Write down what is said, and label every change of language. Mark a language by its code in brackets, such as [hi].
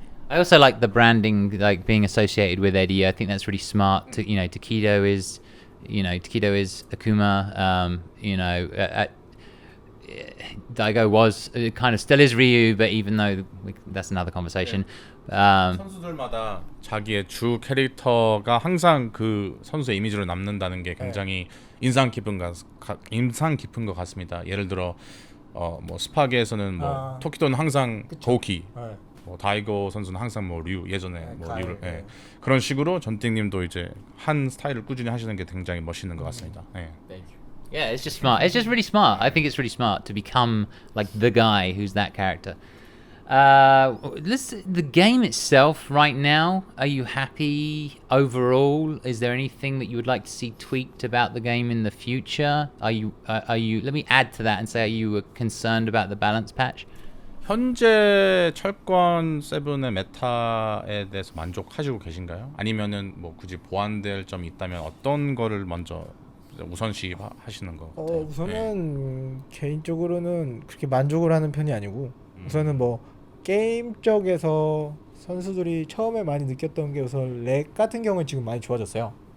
[en] I also like the branding, like being associated with Eddy. I think that's really smart. Takedo is Akuma. Daigo was kind of still is Ryu, but even though that's another conversation. [ko] 선수들마다 자기의 주 캐릭터가 항상 그 선수의 이미지로 남는다는 게 굉장히 인상 깊은 것 같습니다. 예를 들어 뭐 스파게에서는 뭐 토키도는 항상 도키. 뭐 다이거 선수는 항상 뭐 류 예전에 뭐 류를 그런 식으로 전띵님도 이제 한 스타일을 꾸준히 하시는 게 굉장히 멋있는 것 같습니다. [en] Yeah, it's just smart. It's just really smart. I think it's really smart to become like the guy who's that character. The game itself right now, are you happy overall? Is there anything that you would like to see tweaked about the game in the future? Are you let me add to that and say, are you concerned about the balance patch? [ko] 현재 철권 7의 메타에 대해서 만족하시고 계신가요? 아니면은 뭐 굳이 보완될 점이 있다면 어떤 거를 먼저 우선시 하시는 거 같아요? 우선은 개인적으로는 그렇게 만족을 하는 편이 아니고 우선은 뭐 게임 쪽에서 선수들이 처음에 많이 느꼈던 게 우선 렉 같은 경우는 지금 많이 좋아졌어요.